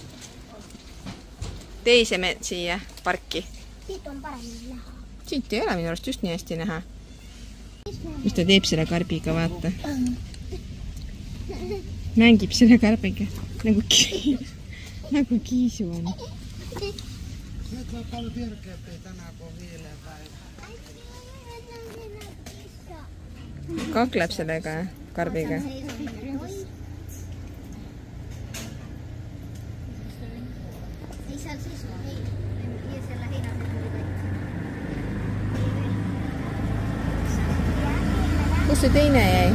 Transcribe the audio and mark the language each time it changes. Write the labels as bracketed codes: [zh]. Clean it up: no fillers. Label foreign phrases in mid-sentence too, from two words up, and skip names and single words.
[et] Teise siia parki. Siit on paremini näha. Siit ei ole minu arust just nii hästi näha. Mis ta teeb selle karbiga, vaata. Mängib selle karbiga. Nagu kiisu on. [fi] Nyt on paljon virkeämpi tänään kuin viileen päivä. [et] Kakleb sellega karbiga. Ei seal siis on. [fi] Ei siellä heinässä. [et] Kus see teine jäi?